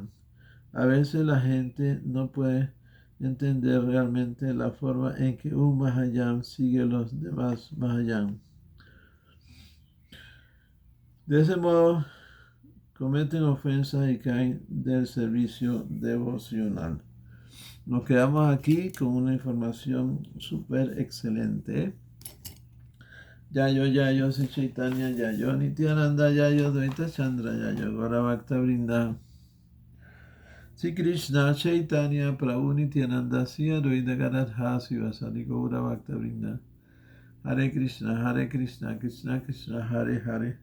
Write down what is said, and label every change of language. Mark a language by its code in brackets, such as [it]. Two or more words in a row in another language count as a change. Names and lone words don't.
[es] A veces la gente no puede entender realmente la forma en que un Mahayana sigue a los demás Mahayana. De ese modo, cometen ofensas y caen del servicio devocional. Nos quedamos aquí con una información súper excelente. Yayo, Sri Chaitanya, Yayo, Nityananda, Yayo, Dvaita Chandra, Yayo, Gaura Bhakta Vrinda. Sri Krishna Chaitanya Prabhu Nityananda, Sri Advaita Gadadha Sivasadi Gaura Bhakta Vrinda. Hare Krishna, Krishna Krishna, Hare Hare.